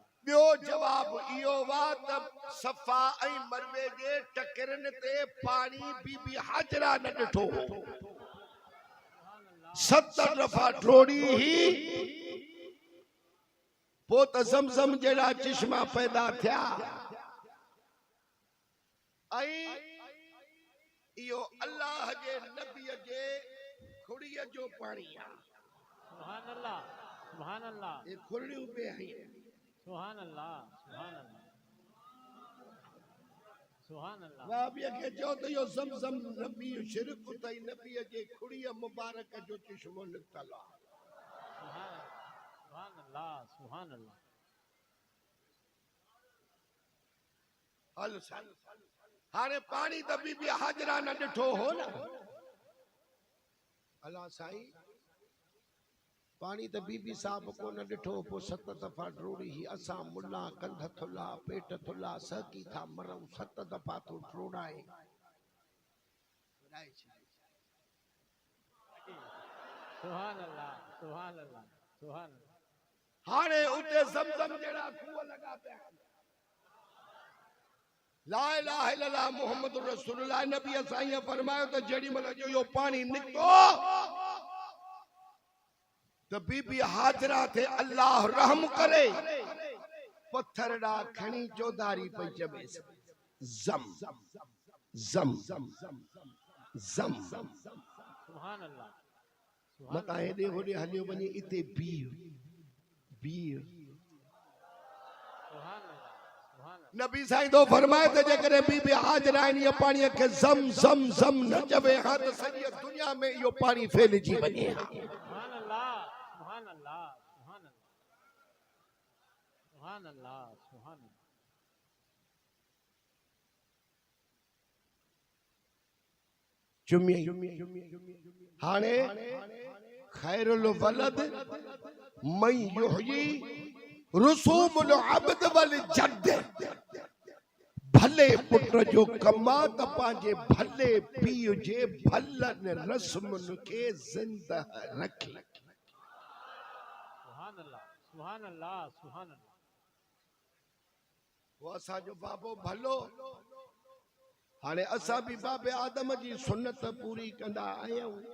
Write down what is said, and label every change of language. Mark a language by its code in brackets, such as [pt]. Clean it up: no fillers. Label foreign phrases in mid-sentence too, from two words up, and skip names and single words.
[sd] ॿियो जवाब इहो वा त सफ़ा ऐं मरवे जे टकरनि ते पाणी बीबी हाजरा न ॾिठो हो 70 दफ़ा ड्रोड़ी ही पोइ त ज़मज़म जहिड़ा चश्मा पैदा थिया ऐं इहो अल्लाह जे नबीअ जे खुड़ीअ जो पाणी आहे [ar] سبحان الله سبحان الله [sd] ये खुड़ियूं पे आहिनि [ar] سبحان الله سبحان الله [sd] वाबिया के जो तो यो ज़मज़म नबी शिरक तई नबी जे खुड़िया मुबारक जो चश्मो निकतल [ar] سبحان الله سبحان الله [sd] हल साईं हाणे पानी त बीबी हाजरा न ॾिठो हो न अल्लाह साईं पानी त बीबी साहब को न ॾिठो पोइ 7 दफ़ा ड्रोड़ी ही असां मुला कंध थुला पेट थुला सहकी था मरूं 7 दफ़ा तो ड्रोड़ाए [ar] سبحان الله سبحان الله سبحان [sd] हाणे उते ज़मज़म जड़ा खूह लगा पे [ar] لا إله إلا الله محمد رسول الله [sd] नबी साईं फरमायो त जेडी मल जो यो पानी निकतो तो बीबी हाजरा थे अल्लाह रहम करे पत्थरड़ा खणी चौधारी पे चबे जम जम जम जम [ar] سبحان الله [sd] मता हेडे होडे हलियो वने इते बीर बीर [ar] سبحان الله سبحان [sd] नबी साईं तो फरमाए त जेकरे बीबी हाजरा इन पानी के जम जम जम न चवे हां त सॼी दुनिया में यो पानी फैलजी वने [ar] سبحان الله سبحان الله سبحان الله سبحان الله सुभान अल्लाह [sd] चुमी हाणे [ar] خير الولد من يحيي رسوم العبد والجد [sd] भले पुट जो कमा त पंहिंजे भले पीउ जे भलनि रस्मुनि खे ज़िंदा रखे। [ar] سبحان الله، سبحان الله، سبحان الله. [sd] वो असांजो बाबो भलो। हाणे असां बि बाबे आदम जी सुन्नत पूरी कंदा आहियूं।